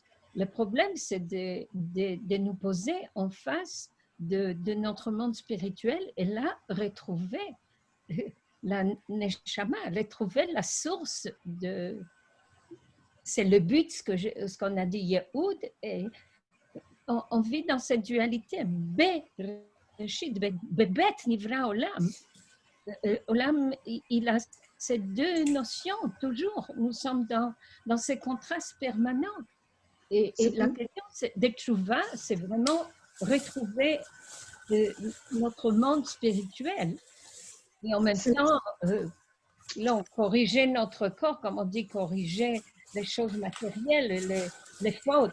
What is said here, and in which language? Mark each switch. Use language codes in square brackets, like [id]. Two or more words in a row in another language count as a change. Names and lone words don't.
[fr] Le problème, c'est de nous poser en face de notre monde spirituel et là, retrouver la neshama, retrouver la source de… C'est le but, ce qu'on a dit, Yehoud, et on vit dans cette dualité. [he] בב' נברא עולם. [fr] Olam, il a ces deux notions toujours. Nous sommes dans ces contrastes permanents. Et la question des tchouva, c'est vraiment retrouver notre monde spirituel. Et en même temps, là, corriger notre corps, comme on dit, corriger les choses matérielles, les fautes.